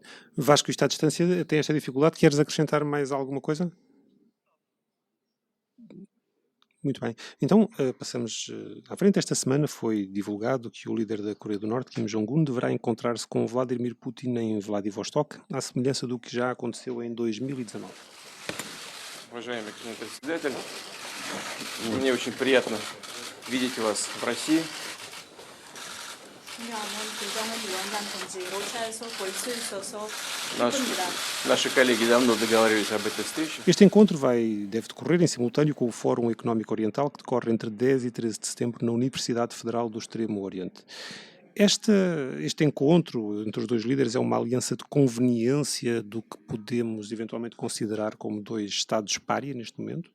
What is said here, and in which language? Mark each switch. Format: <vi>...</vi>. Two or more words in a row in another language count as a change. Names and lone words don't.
<pt>Vasco, isto à distância tem esta dificuldade. Queres acrescentar mais alguma coisa? Muito bem. Então, passamos à frente. Esta semana foi divulgado que o líder da Coreia do Norte, Kim Jong-un, deverá encontrar-se com Vladimir Putin em Vladivostok, à semelhança do que já aconteceu em 2019.</pt> <ru>Уважаемый господин председатель, мне очень приятно видеть вас в России. Наши коллеги давно договаривались об этой встрече.</ru> <pt>Este encontro deve decorrer em simultâneo com o Fórum Económico Oriental, que decorre entre 10 e 13 de setembro na Universidade Federal do Extremo Oriente. Este encontro entre os dois líderes é uma aliança de conveniência do que podemos eventualmente considerar como dois Estados pária neste momento?</pt>